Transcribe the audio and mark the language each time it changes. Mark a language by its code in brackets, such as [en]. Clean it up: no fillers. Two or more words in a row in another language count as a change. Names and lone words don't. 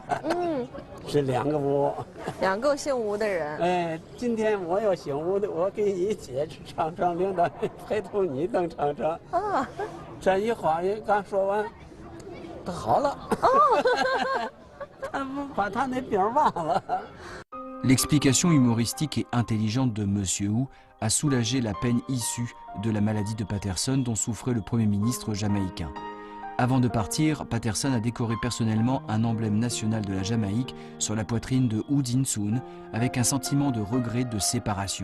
[zh] 是2个吴，2 个姓吴的人。今天我要姓吴的，我给你解释长城，领导陪同你登长城。这一话也刚说完，他好了。他把他那病忘了。 [fr] L'explication humoristique et intelligente de Monsieur Wu a soulagé la peine issue de la maladie de Patterson dont souffrait le Premier ministre jamaïcain. Avant de partir, Patterson a décoré personnellement un emblème national de la Jamaïque sur la poitrine de Wu Jin-sun avec un sentiment de regret de séparation.